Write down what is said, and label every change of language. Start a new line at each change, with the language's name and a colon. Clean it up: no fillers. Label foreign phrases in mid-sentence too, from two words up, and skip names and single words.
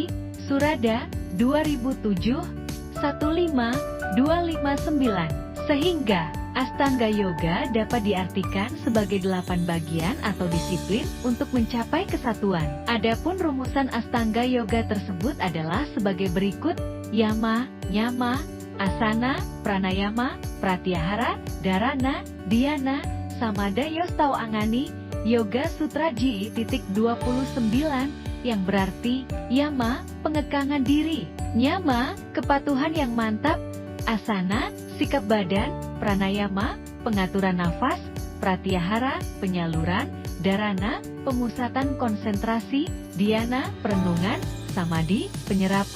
Indonesian: Surada 2007 15259. Sehingga Astanga Yoga dapat diartikan sebagai 8 bagian atau disiplin untuk mencapai kesatuan. Adapun rumusan Astanga Yoga tersebut adalah sebagai berikut:
Sanskrit: यम, नियम, आसन, प्राणायाम, प्रत्याहार, धारणा, ध्यान, समाधयः अष्टौ अङ्गानि.
Indonesian: Yoga Sutra JI.29 yang berarti yama, pengekangan diri, nyama, kepatuhan yang mantap, asana, sikap badan, pranayama, pengaturan nafas, pratyahara, penyaluran, dharana, pemusatan konsentrasi, dhyana, perenungan, samadhi, penyerapan.